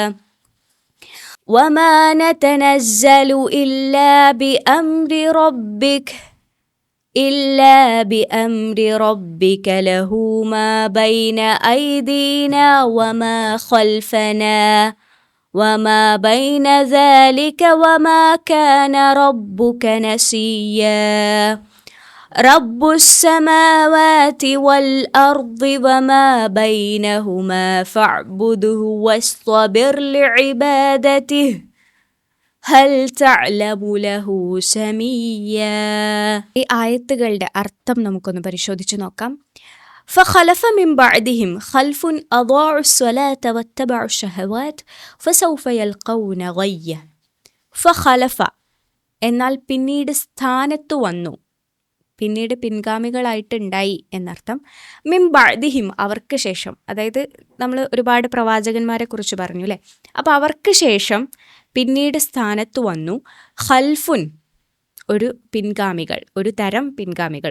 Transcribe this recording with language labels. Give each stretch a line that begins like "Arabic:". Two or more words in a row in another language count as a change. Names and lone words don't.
Arabic: وما نتنزل إلا بأمر ربك له ما بين أيدينا وما خلفنا وما بين ذلك وما كان ربك نسيا. رب السماوات والأرض وما بينهما فاعبده واصطبر لعبادته هل تعلم له سميا.
Malayalam: ഈ ആയത്തുകളുടെ അർത്ഥം നമുക്കൊന്ന് പരിശോധിച്ച് നോക്കാം.
Arabic: فخلف من بعدهم خلف أضاعوا الصلاة واتبعوا الشهوات فسوف يلقون غيا.
Malayalam: فخلف എന്നാൽ പിന്നീട് സ്ഥാനത്ത് വന്നു, പിന്നീട് പിൻഗാമികളായിട്ടുണ്ടായി എന്നർത്ഥം.
Arabic: من بعدهم
Malayalam: അവർക്ക് ശേഷം, അതായത് നമ്മൾ ഒരുപാട് പ്രവാചകന്മാരെ കുറിച്ച് പറഞ്ഞു അല്ലേ. അപ്പോൾ അവർക്ക് ശേഷം പിന്നീട് സ്ഥാനത്ത് വന്നു ഖൽഫുൻ ഒരു പിൻഗാമികൾ, ഒരു തരം പിൻഗാമികൾ.